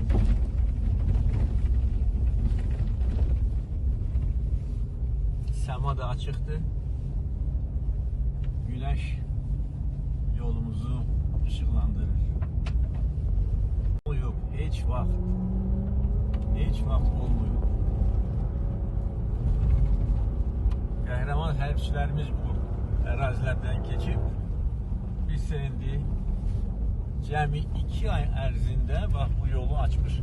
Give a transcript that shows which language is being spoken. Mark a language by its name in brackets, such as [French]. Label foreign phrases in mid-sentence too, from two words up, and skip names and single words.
[Turkish] Sema da açıktı. Güneş yolumuzu ışıklandırır. Yok, [Azerbaijani] hiç vaxt [Turkish] olmuyor. [Azerbaijani] Qəhrəman hərbçilərimiz bu ərazilərdən keçib biz indi cəmi 2 ay ərzində bax bu yolu açmışıq.